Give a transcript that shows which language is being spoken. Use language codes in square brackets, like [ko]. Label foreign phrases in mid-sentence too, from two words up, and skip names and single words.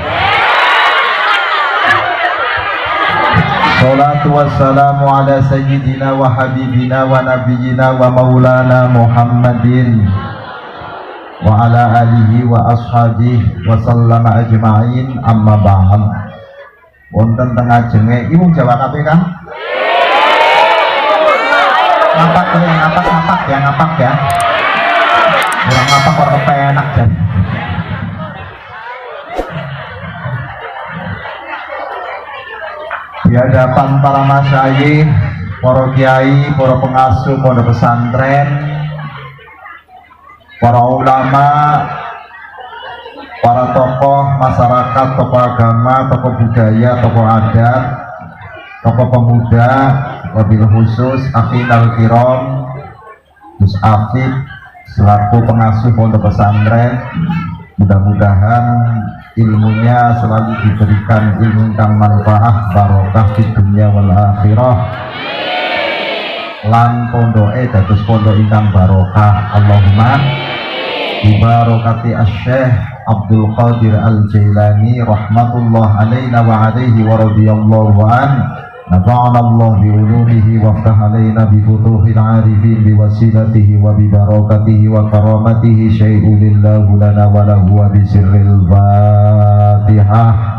[ar] الصلاة والسلام على سيدنا وحبيبنا ونبينا ومولانا محمد وعلى آله وأصحابه وسلم أجمعين، أما بعد. [jv] Wonten teng ajenge ibu Jawa kabeh kan? Ngapak ya. Orang ngapak kok kepenak jan. [id] Di hadapan para masyayikh, para kiai, para pengasuh pondok pesantren, para ulama, para tokoh masyarakat, tokoh agama, tokoh budaya, tokoh adat, tokoh pemuda, [ar] وبالخصوص [id] Afinal Kiram Gus Afif selaku pengasuh pondok pesantren, mudah-mudahan ilmunya selalu diberikan ilmu yang manfaat barokah di dunia [ar] والآخرة [jv] lan pondoke dados pondok ingkang barokah. [ar] اللهم ببركة الشيخ عبد القادر الجيلاني رحمة الله علينا وعليه ورضي الله عن. نفعنا الله بعلومه وافتح علينا بفتوح العارفين بوسيلته وببركته وكرامته شيء لله لنا وله وبسر الفاتحة.